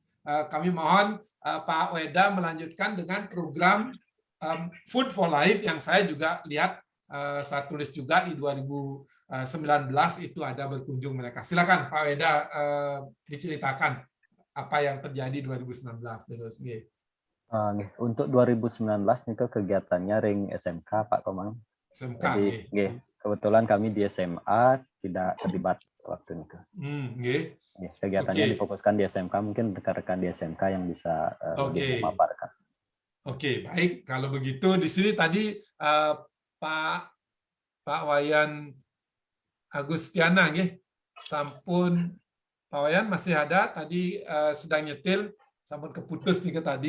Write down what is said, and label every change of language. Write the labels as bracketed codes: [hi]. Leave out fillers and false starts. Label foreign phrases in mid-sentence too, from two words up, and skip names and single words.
[id] Kami mohon Pak Weda melanjutkan dengan program Food for Life yang saya juga lihat, saya tulis juga di 2019 itu ada berkunjung mereka. Silakan Pak Weda diceritakan apa yang terjadi 2019 terus nggih. Untuk 2019 nih kegiatannya ring SMK Pak Komang. SMK Jadi kebetulan kami di SMA tidak terlibat waktu itu. Kegiatannya difokuskan di SMK, mungkin rekan-rekan di SMK yang bisa lebih memaparkan. Oke, baik. Kalau begitu di sini tadi Pak Wayan Agustiana nggih, sampun Pak Wayan masih ada tadi sedang nyetil sampun keputus nih tadi.